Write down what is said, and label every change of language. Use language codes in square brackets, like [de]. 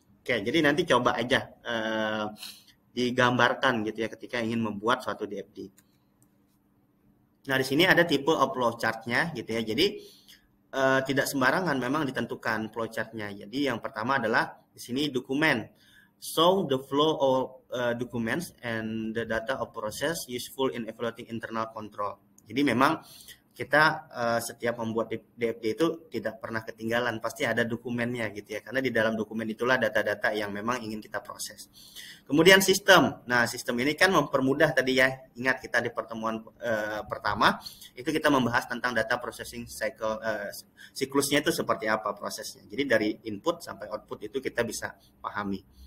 [id] Oke, jadi nanti coba aja digambarkan gitu ya ketika ingin membuat suatu DFD. Nah, di sini ada tipe of flowchart-nya gitu ya. Jadi tidak sembarangan memang ditentukan flowchart-nya. Jadi yang pertama adalah di sini dokumen. [en] Show the flow of documents and the data of process useful in evaluating internal control. [id] Jadi memang kita setiap membuat DFD itu tidak pernah ketinggalan, pasti ada dokumennya gitu ya, karena di dalam dokumen itulah data-data yang memang ingin kita proses. Kemudian sistem, nah sistem ini kan mempermudah tadi ya, ingat kita di pertemuan pertama itu kita membahas tentang data processing cycle, siklusnya itu seperti apa prosesnya, jadi dari input sampai output itu kita bisa pahami.